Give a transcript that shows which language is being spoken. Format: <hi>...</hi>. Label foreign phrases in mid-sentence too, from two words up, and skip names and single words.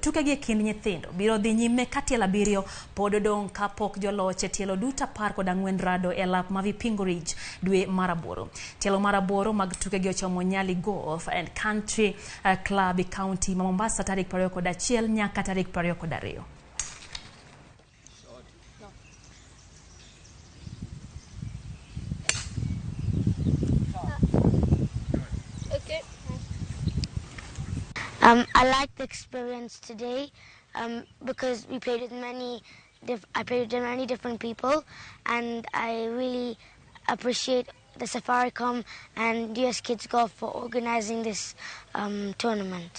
<luo>Tuke gi kind nyithindo biro dhi nyime tielo 7 pod odong kapok joloch tielo duta 14 rado e lap ma Vipingo Ridge dwe mar 8. Tielo mar 8 mag tuke gi ochomo Nyali Golf and Country Club e county ma Mombasa tarik 21 nyaka tarik 22.</luo> <en>I liked the experience today because we played with I played with many different people, and I really appreciate the Safaricom and US Kids Golf for organizing this tournament.</en>